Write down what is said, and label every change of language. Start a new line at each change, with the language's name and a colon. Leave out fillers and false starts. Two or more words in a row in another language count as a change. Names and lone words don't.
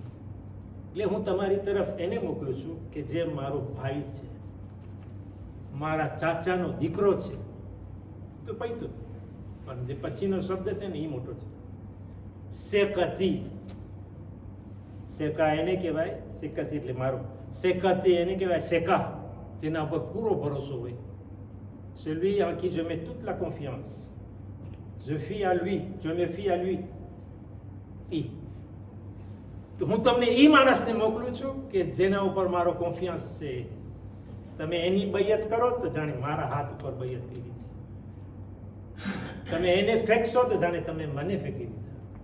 Gujarati: એટલે હું તમારી તરફ એને મોકલું છું કે જે મારો ભાઈ છે, મારા ચાચાનો દીકરો છે. તો પૈતું, પણ જે પછીનો શબ્દ છે ને એ મોટો છે. સેકતી, સેકા એને કહેવાય, સેકતી એટલે મારો. સેકતી એને કહેવાય સેકા, જેના ઉપર પૂરો ભરોસો હોય.
French: celui en qui je mets toute la confiance, je fie à lui, je me fie à lui.
Gujarati: તો હું તમને એ માણસને મોકલું છું કે જેના ઉપર મારો કોન્ફિડન્સ છે. તમે એની બૈયત કરો તો જાણે મારા હાથ ઉપર બૈયત કરી છે. તમે એને ફેંકશો તો જાણે તમે મને ફેંકી દીધા.